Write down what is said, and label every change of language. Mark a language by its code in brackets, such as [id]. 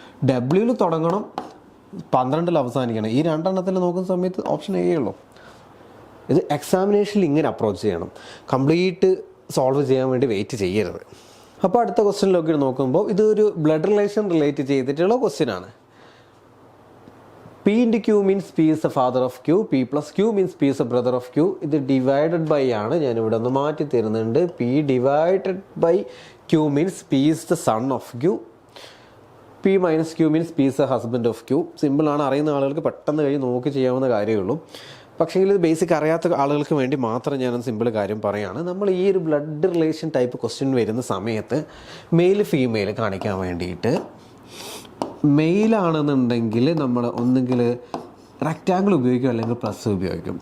[ml] ഡബ്ല്യൂവിൽ തുടങ്ങണം, 12 അവസാനിക്കണം. ഈ രണ്ടെണ്ണത്തിൽ നോക്കുന്ന സമയത്ത് ഓപ്ഷൻ എ ഉള്ളൂ. ഇത് എക്സാമിനേഷനിൽ ഇങ്ങനെ അപ്രോച്ച് ചെയ്യണം, കംപ്ലീറ്റ് സോൾവ് ചെയ്യാൻ വേണ്ടി വെയിറ്റ് ചെയ്യരുത്. അപ്പോൾ അടുത്ത ക്വസ്റ്റ്യനിലൊക്കെ നോക്കുമ്പോൾ ഇതൊരു ബ്ലഡ് റിലേഷൻ റിലേറ്റ് ചെയ്തിട്ടുള്ള ക്വസ്റ്റ്യനാണ്. [en] P into Q means P is the father of Q. P plus Q means P is the brother of Q. [ml] ഇത് ഡിവൈഡഡ് ബൈ ആണ്, ഞാനിവിടെ ഒന്ന് മാറ്റി തരുന്നുണ്ട്. [en] P divided by Q means P is the son of Q. P minus Q means P is the husband of Q. [ml] സിമ്പിളാണ്, അറിയുന്ന ആളുകൾക്ക് പെട്ടെന്ന് കഴിഞ്ഞ് നോക്കി ചെയ്യാവുന്ന കാര്യമേ ഉള്ളൂ. പക്ഷേ ഇത് ബേസിക് അറിയാത്ത ആളുകൾക്ക് വേണ്ടി മാത്രം ഞാനൊരു സിമ്പിൾ കാര്യം പറയുകയാണ്. നമ്മൾ ഈ ഒരു ബ്ലഡ് റിലേഷൻ ടൈപ്പ് ക്വസ്റ്റ്യൻ വരുന്ന സമയത്ത് മെയിൽ ഫീമെയിൽ കാണിക്കാൻ വേണ്ടിയിട്ട്, മെയിലാണെന്നുണ്ടെങ്കിൽ നമ്മൾ ഒന്നുകിൽ റെക്റ്റാങ്കിൾ ഉപയോഗിക്കും അല്ലെങ്കിൽ പ്ലസ് ഉപയോഗിക്കും.